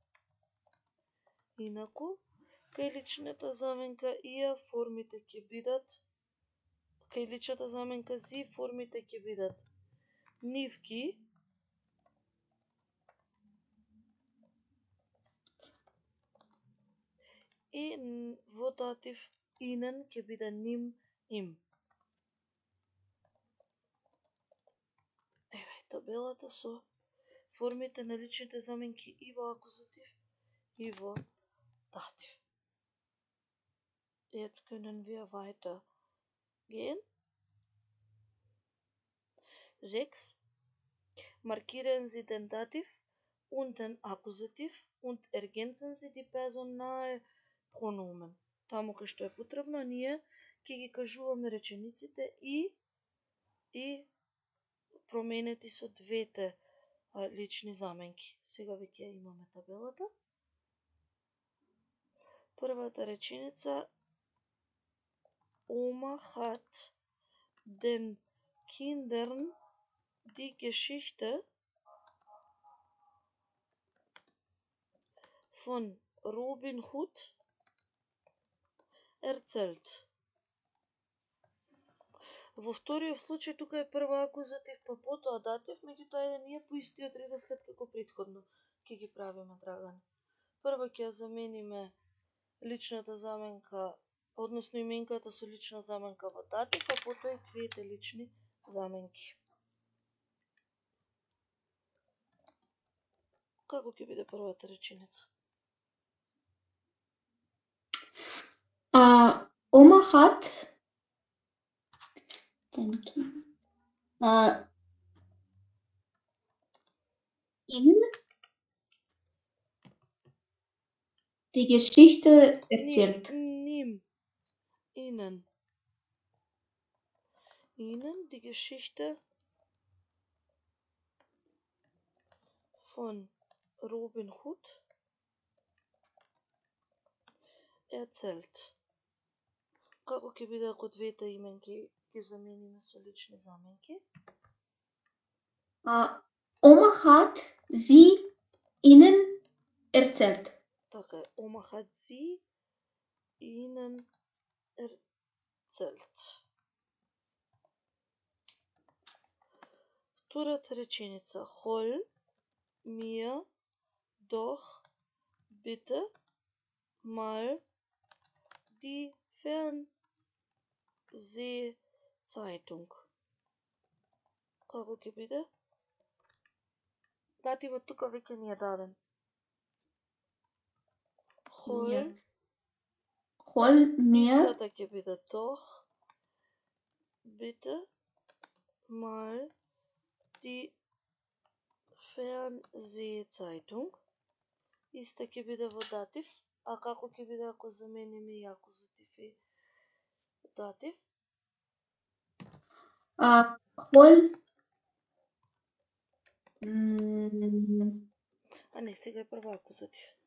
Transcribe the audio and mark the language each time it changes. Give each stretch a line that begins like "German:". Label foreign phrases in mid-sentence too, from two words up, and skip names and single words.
Macedonian: Инаку, кај личната заменка иа формите ќе бидат, кај личната заменка зи формите ќе бидат нивки, и во датив инен ќе биде ним, им. Еве табелата со формите на личните заменки и во акузатив и во dativ.
German: Jetzt können wir weitergehen. 6. Markieren Sie den Dativ und den Akkusativ und ergänzen Sie die Personalpronomen.
Macedonian: Таму кај што е потребно, ние ќе ги кажуваме речениците и променети со двете лични заменки. Сега веќе имаме табелата. Првата реченица:
German: Oma hat den Kindern die Geschichte von Robin Hood erzählt.
Macedonian: Во вториот случај тука е прво акузатив, па потоа датив, меѓутоа ние по истиот редослед како претходно ќе ги правиме, Драган. Прво ќе замениме личната заменка, односно именката со лична заменка во датив, а потоа и двете лични заменки. Како ќе биде првата реченица?
German: Oma hat ihnen die Geschichte erzählt. Ihnen die Geschichte von Robin Hood erzählt.
Macedonian: Како ќе биде ако двете именки ги замениме со лични заменки.
German: Oma hat sie Ihnen erzählt.
Macedonian: Така е,
German: Oma hat sie Ihnen erzählt.
Macedonian: Втората реченица.
German: Hol mir doch bitte mal die Fernsehzeitung.
Macedonian: Како ќе биде? Дативот тука веќе ни е даден.
German: Hol mir
Macedonian: Истата ќе биде
German: doch bitte mal die Fernsehzeitung.
Macedonian: Иста ќе биде во датив, а како ќе биде ако замениме и акузатив и датив?
German: hol
Macedonian: А не, сега е прва акузатив.